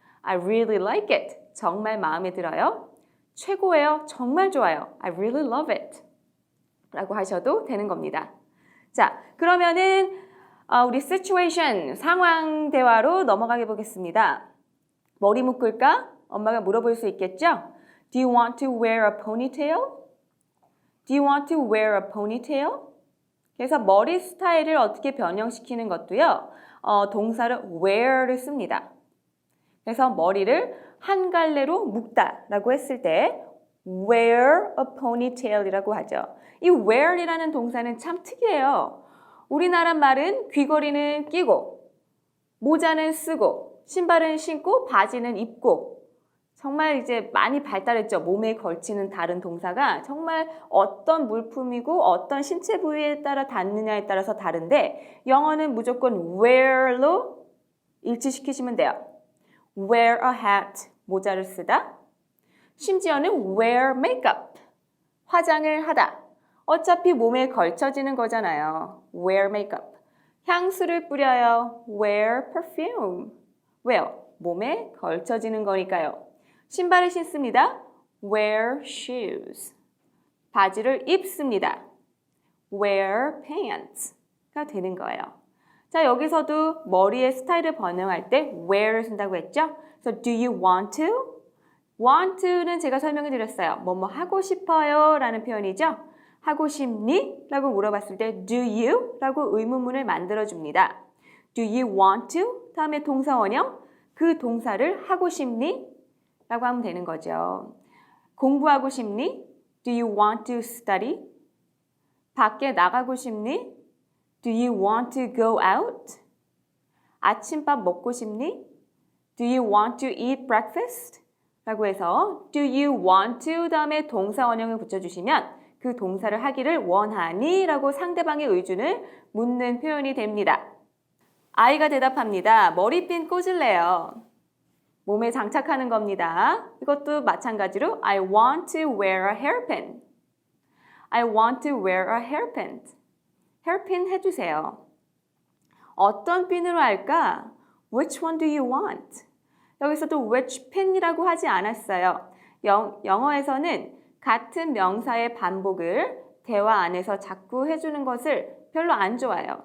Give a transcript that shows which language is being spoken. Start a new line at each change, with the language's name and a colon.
English: I really like it.
Korean: 정말 마음에 들어요. 최고예요. 정말 좋아요.
English: I really love it.
Korean: 라고 하셔도 되는 겁니다. 자, 그러면은 우리 situation, 상황 대화로 넘어가게 보겠습니다. 머리 묶을까? 엄마가 물어볼 수 있겠죠?
English: Do you want to wear a ponytail? Do you want to wear a ponytail?
Korean: 그래서 머리 스타일을 어떻게 변형시키는 것도요. 동사를 wear를 씁니다. 그래서 머리를 한 갈래로 묶다라고 했을 때
English: wear a ponytail
Korean: 이라고 하죠. 이 wear이라는 동사는 참 특이해요. 우리나라 말은 귀걸이는 끼고 모자는 쓰고 신발은 신고 바지는 입고 정말 이제 많이 발달했죠. 몸에 걸치는 다른 동사가 정말 어떤 물품이고 어떤 신체 부위에 따라 닿느냐에 따라서 다른데 영어는 무조건 wear로 일치시키시면 돼요.
English: wear a hat,
Korean: 모자를 쓰다. 심지어는
English: wear makeup,
Korean: 화장을 하다. 어차피 몸에 걸쳐지는 거잖아요.
English: wear makeup.
Korean: 향수를 뿌려요.
English: wear perfume.
Korean: 왜요? 몸에 걸쳐지는 거니까요. 신발을 신습니다.
English: wear shoes.
Korean: 바지를 입습니다.
English: wear pants
Korean: 가 되는 거예요. 자, 여기서도 머리의 스타일을 변형할 때 wear를 쓴다고 했죠?
English: So do you want to?
Korean: want to는 제가 설명을 드렸어요. 뭐뭐 하고 싶어요 라는 표현이죠. 하고 싶니? 라고 물어봤을 때
English: do you?
Korean: 라고 의문문을 만들어줍니다.
English: Do you want to?
Korean: 다음에 동사 원형. 그 동사를 하고 싶니? 라고 하면 되는 거죠. 공부하고 싶니?
English: Do you want to study?
Korean: 밖에 나가고 싶니?
English: Do you want to go out?
Korean: 아침밥 먹고 싶니?
English: Do you want to eat breakfast?
Korean: 라고 해서
English: do you want to
Korean: 다음에 동사 원형을 붙여주시면 그 동사를 하기를 원하니? 라고 상대방의 의준을 묻는 표현이 됩니다. 아이가 대답합니다. 머리핀 꽂을래요. 몸에 장착하는 겁니다. 이것도 마찬가지로
English: I want to wear a hairpin. I want to wear a hairpin.
Korean: hairpin 해주세요. 어떤 핀으로 할까?
English: Which one do you want?
Korean: 여기서도
English: which pin
Korean: 이라고 하지 않았어요. 영어에서는 같은 명사의 반복을 대화 안에서 자꾸 해주는 것을 별로 안 좋아해요.